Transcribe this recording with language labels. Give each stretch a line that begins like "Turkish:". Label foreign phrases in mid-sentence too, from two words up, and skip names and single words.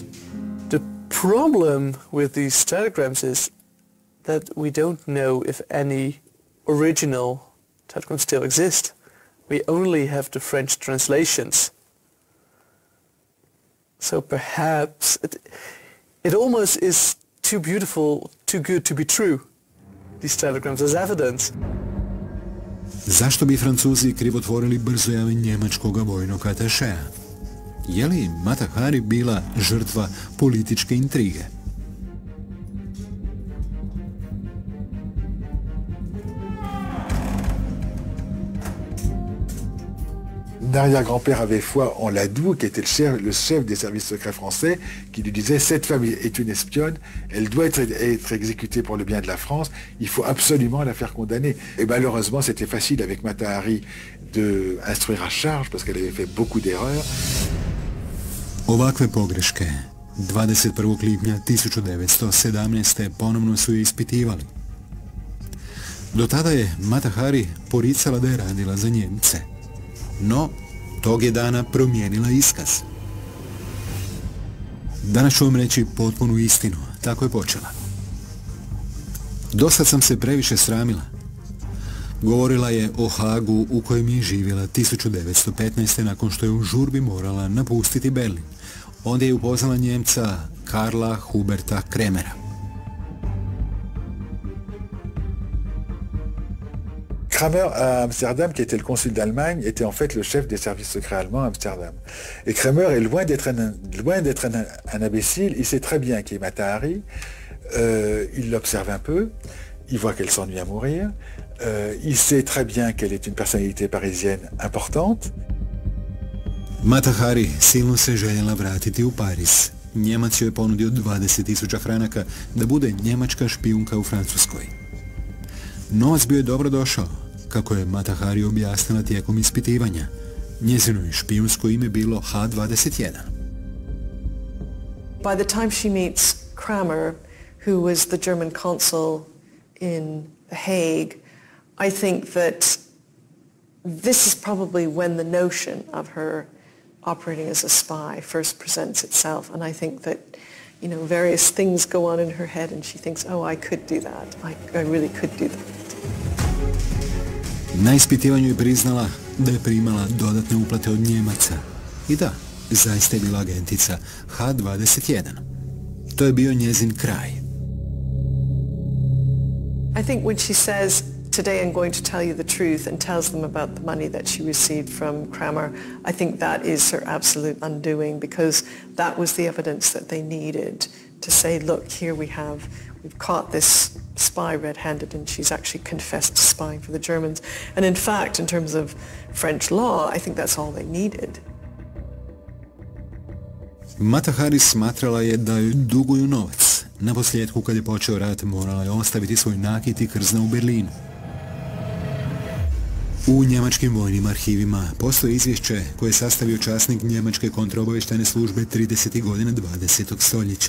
English: The problem with these telegrams is that we don't know if any original telegrams still exist. We only have the French translations. So perhaps it almost is too beautiful, too good to be true, these telegrams as evidence.
Croatian: Zašto bi Francuzi krivotvorili brzojave njemačkog vojnog atašeja? Je li Matu Hari bila žrtva političke intrige?
French: L'arrière-grand-père avait foi en Ladou, qui était le chef des services secrets français, qui lui disait « Cette femme est une espionne, elle doit être exécutée pour le bien de la France, il faut absolument la faire condamner. » Et malheureusement, c'était facile avec Matu Hari d'instruire à charge, parce qu'elle avait fait beaucoup d'erreurs.
Croatian: Ovakve pogreške 21. lipnja 1917. ponovno su je ispitivali. Do tada je Matu Hari poricala da je radila za Njemce. No, tog je dana promijenila iskaz. Danas ću vam reći potpunu istinu, tako je počela. Dosad sam se previše sramila. Govorila je o Hagu u kojem je živjela 1915. nakon što je u žurbi morala napustiti Berlin. Onda je upoznala Njemca Karla Huberta Kremera.
French: Kramer à Amsterdam, qui était le consul d'Allemagne, était en fait le chef des services secrets allemands à Amsterdam. Et Kramer est loin d'être un imbécile, il sait très bien qui est Matu Hari, il l'observe un peu, il voit qu'elle s'ennuie à mourir, il sait très bien qu'elle est une personnalité parisienne importante.
Croatian: Matu Hari silno se željela vratiti u Pariz. Njemac joj je ponudio 20.000 franaka da bude njemačka špijunka u Francuskoj. Novac bio je dobro došao, kako je Matu Hari objasnila tijekom ispitivanja. Njezino je špijunsko ime bilo H21.
English: By the time she meets Kramer, who was the German consul in The Hague, I think that this is probably when the notion of her operating as a spy first presents itself, and I think that, you know, various things go on in her head and she thinks, oh, I could do that. I really could do that.
Croatian: Na ispitivanju je priznala da je primala dodatne uplate od Njemaca. I da, zaista je bila agentica H21. To je bio njezin kraj.
English: I think when she says, today I'm going to tell you the truth, and tells them about the money that she received from Kramer, I think that is her absolute undoing, because that was the evidence that they needed to say, look, here we've caught this spy red-handed, and she's actually confessed to spying for the Germans. And in fact, in terms of French law, I think that's all they needed.
Croatian: Matu Hari smatrala je da joj duguju novac. Na posljedku, kad je počeo rat, morala je ostaviti svoj nakit i krzna u Berlinu. U njemačkim vojnim arhivima postoji izvješće koje je sastavio časnik njemačke kontraobavještajne službe 30. godina 20. stoljeća.